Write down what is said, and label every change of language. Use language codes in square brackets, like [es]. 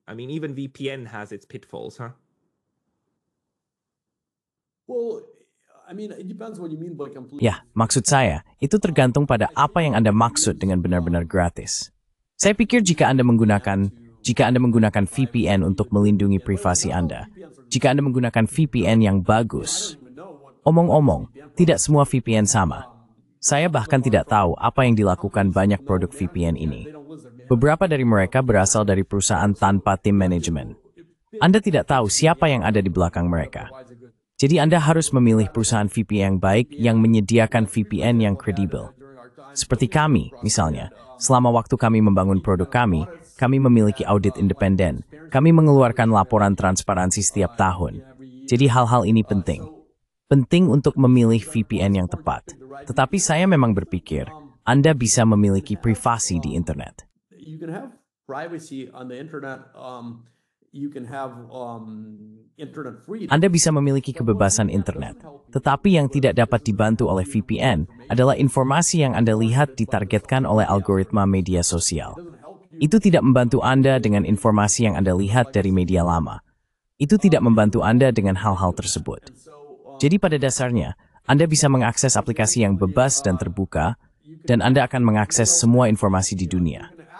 [en] I mean, even VPN has its pitfalls, huh? Well, I mean, it depends what you mean by complete. [id] Ya, maksud saya, itu tergantung pada apa yang Anda maksud dengan benar-benar gratis. Saya pikir jika Anda menggunakan VPN untuk melindungi privasi Anda, jika Anda menggunakan VPN yang bagus, omong-omong, tidak semua VPN sama. Saya bahkan tidak tahu apa yang dilakukan banyak produk VPN ini. Beberapa dari mereka berasal dari perusahaan tanpa tim manajemen. Anda tidak tahu siapa yang ada di belakang mereka. Jadi Anda harus memilih perusahaan VPN yang baik yang menyediakan VPN yang kredibel. Seperti kami, misalnya, selama waktu kami membangun produk kami memiliki audit independen. Kami mengeluarkan laporan transparansi setiap tahun. Jadi hal-hal ini penting. Penting untuk memilih VPN yang tepat. Tetapi saya memang berpikir, Anda bisa memiliki privasi di internet. [en] You can have privacy on the internet. You can have internet freedom. [id] Anda bisa memiliki kebebasan internet. Tetapi yang tidak dapat dibantu oleh VPN adalah informasi yang Anda lihat ditargetkan oleh algoritma media sosial. Itu tidak membantu Anda dengan informasi yang Anda lihat dari media lama. Itu tidak membantu Anda dengan hal-hal tersebut. Jadi pada dasarnya, Anda bisa mengakses aplikasi yang bebas dan terbuka, dan Anda akan mengakses semua informasi di dunia.